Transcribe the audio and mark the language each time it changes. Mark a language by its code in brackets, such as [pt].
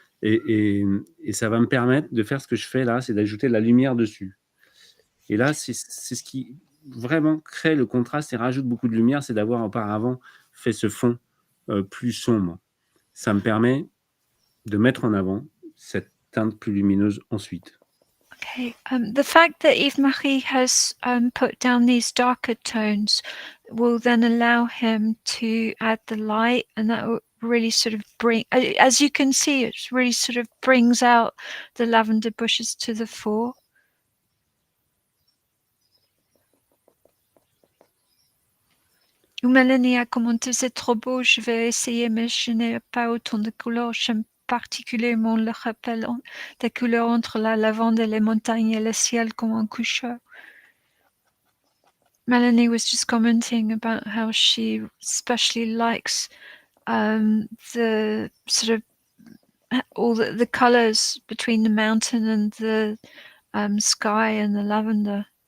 [fr] Et ça va me permettre de faire ce que je fais là, c'est d'ajouter de la lumière dessus. Et là, c'est ce qui vraiment crée le contraste et rajoute beaucoup de lumière, c'est d'avoir auparavant fait ce fond plus sombre. Ça me permet de mettre en avant cette teinte plus lumineuse ensuite. [en] Okay. The fact that Yves-Marie has put down these darker tones will then allow him to add the light, and that will really sort of bring, as you can see, it really sort of brings out the lavender bushes to the fore. [fr] Mélanie a commenté, c'est trop beau, je vais essayer, mais je n'ai pas autant de couleurs. J'aime particulièrement le rappel des couleurs entre la lavande et les montagnes et le ciel comme un coucheur. [en] Melanie was just commenting about how she especially likes the sort of all the colors between the mountain and the sky and the lavender.